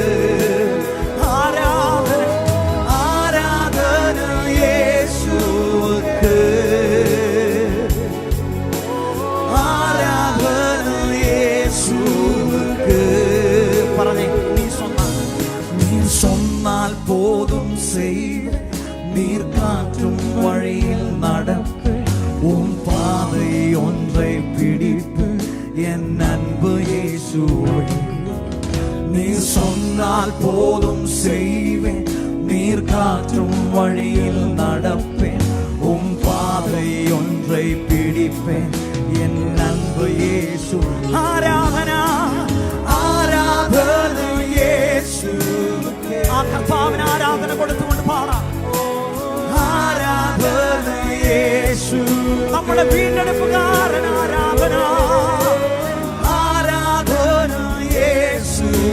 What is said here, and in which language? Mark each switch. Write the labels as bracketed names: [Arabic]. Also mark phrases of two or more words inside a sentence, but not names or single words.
[Malayalam] ആരാധന, ആരാധന യേശുവിന്. ആരാധന യേശുവിന്. [Tamil] പറഞ്ഞേ, നീ சொன்னால் போதும் செய், நீர்காற்றும் வழியில் நடப்பு, உன் பாதை ஒன்றை பிடிப்பு, என் அன்பு இயேசுவே. நீ சொன்னால் போதும் செய்வேன், நீர்காற்றும் வழியில் நடப்பேன், உன் பாதை ஒன்றை பிடிப்பேன், என் அன்பு இயேசு. [Malayalam] ആരാധന, ആരാധന യേശു. ആ കർത്താവിന് ആരാധന കൊടുത്തുകൊണ്ട് പാടാം. ആരാധന യേശു, നമ്മുടെ വീണ്ടെടുപ്പുകാരൻ. ആരാധന, ആരാധന യേശു.